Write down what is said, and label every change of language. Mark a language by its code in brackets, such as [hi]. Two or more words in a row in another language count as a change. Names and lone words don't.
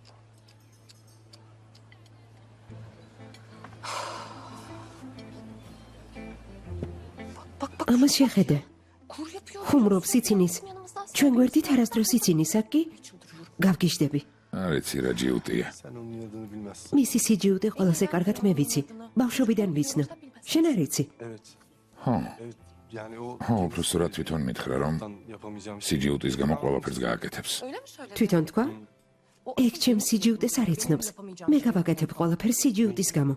[ka] ამას შეხედე. ხუმრობს იცინის. ჩვენ გვერდით არასდროს იცინის, აქ კი გავგიჟდები. არ იცი რა ჯიუტია. [tr] Sen onun adını bilmezsin. [ka] მისი სიჯიუტე ყველაზე კარგად მე ვიცი. ბავშვობიდან ვიცნო. შენ არ იცი? Evet. ხო, [tr] Evet. Yani o [ka] ხო, უბრალოდ თვითონ მითხრა რომ [tr] yapamayacağım şey. [ka] სიჯიუტის გამო ყველაფერს გააკეთებს. თვითონ თქვა? ეგ ჩემ სიჯიუტეს არ იცნობს. მე გავაკეთებ ყველაფერს სიჯიუტის გამო.